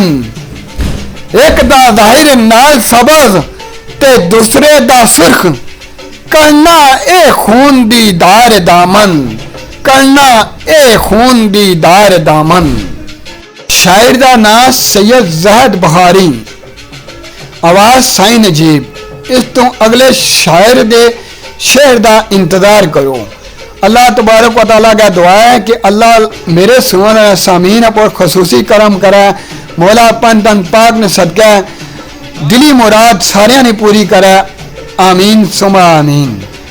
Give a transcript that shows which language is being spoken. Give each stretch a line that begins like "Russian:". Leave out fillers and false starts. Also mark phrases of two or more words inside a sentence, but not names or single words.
Punjabi: ایک دا ظاہر نال سبز تے دوسرے دا سرخ کرنا اے خون دی دار دامن. کرنا اے خون دی دار دامن. شاعر دا نام سید جہد بہاری، آواز سائیں نجیب. اس تو اگلے شاعر دے شعر دا انتظار کرو.
Arabic: الله تبارك وتعالى
Urdu: کا دعا ہے کہ اللہ میرے سن سامعین پر خصوصی کرم کرے.
Punjabi: مولا اپن تن پاک نے صدقہ دلی مراد ساریاں نے پوری کرے.
Arabic: آمين ثم آمين.